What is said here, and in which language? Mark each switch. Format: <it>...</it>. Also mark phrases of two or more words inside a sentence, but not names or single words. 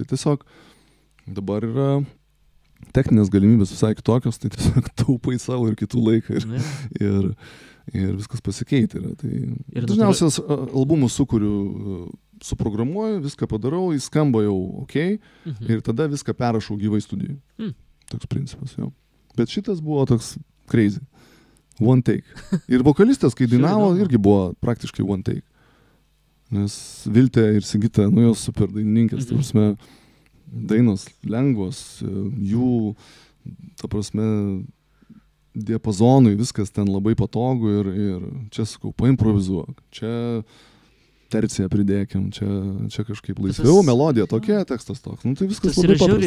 <lt>Tai tiesiog dabar yra techninės galimybės visai kitokios, tai tiesiog taupai savo ir kitų laiką ir viskas pasikeitė. Tai dažniausias albumus sukuriu, suprogramuoju, viską padarau, jis skamba jau ir tada viską perrašau gyvai studijai. Toks principas, jau. Bet šitas buvo toks crazy.</lt> <en>One take.</en> <lt>Ir vokalistas, kai dainavo, irgi buvo praktiškai</lt> <en>one take.</en> <lt>Nes Viltė ir Sigita, nu, jos super dainininkės, ta prasme, dainos lengvos, jų, ta prasme, diapazonui viskas ten labai patogu ir čia, sakau, paimprovizuok, čia terciją pridėkim, čia kažkaip laisviau, melodija tokia, tekstas toks, nu tai viskas labai paprasta.</lt>